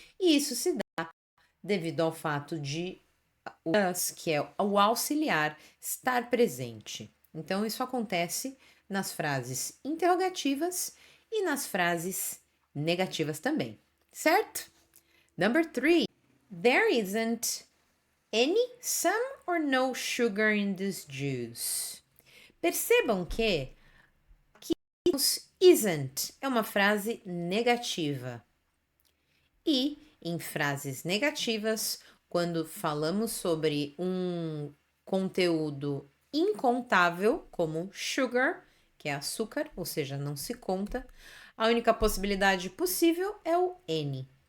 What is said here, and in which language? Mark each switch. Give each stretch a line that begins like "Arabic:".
Portuguese: E isso se dá devido ao fato de o us, que é o auxiliar, estar presente. Então, isso acontece nas frases interrogativas e nas frases negativas também, certo?
English: Number 3. There isn't any, some or no sugar in this juice.
Portuguese: Percebam que aqui isn't é uma frase negativa. E em frases negativas, quando falamos sobre um conteúdo incontável, como sugar, que é açúcar, ou seja, não se conta, a única possibilidade possível é o N.